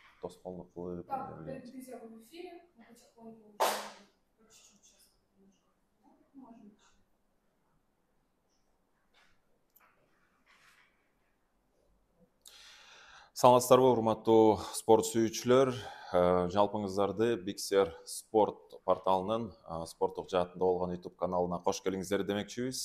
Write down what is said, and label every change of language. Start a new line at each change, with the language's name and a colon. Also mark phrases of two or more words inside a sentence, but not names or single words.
Kyrgyz: тоскоолдук кылып Так, эмне билебиз.
Russian: друзья, вы в эфире. Мы потихоньку уже по чуть-чуть сейчас немножко. Можем.
Kyrgyz: Саламатсыздарбы, урматтуу спорт сүйүүчүлөр. Жалпыңыздарды Bixer спорт порталынын спорттук жаатында болгон YouTube каналына кош келиңиздер демекчибиз.